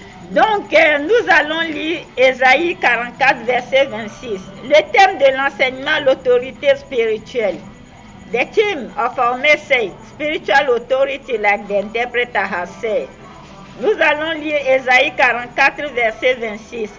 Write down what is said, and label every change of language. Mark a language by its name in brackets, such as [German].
[French] Donc, nous allons lire Ésaïe 44, verset 26. Le thème de l'enseignement, l'autorité spirituelle. [English] The theme of our message, spiritual authority, like the interpreter has said. [French] Nous allons lire Ésaïe 44, verset 26.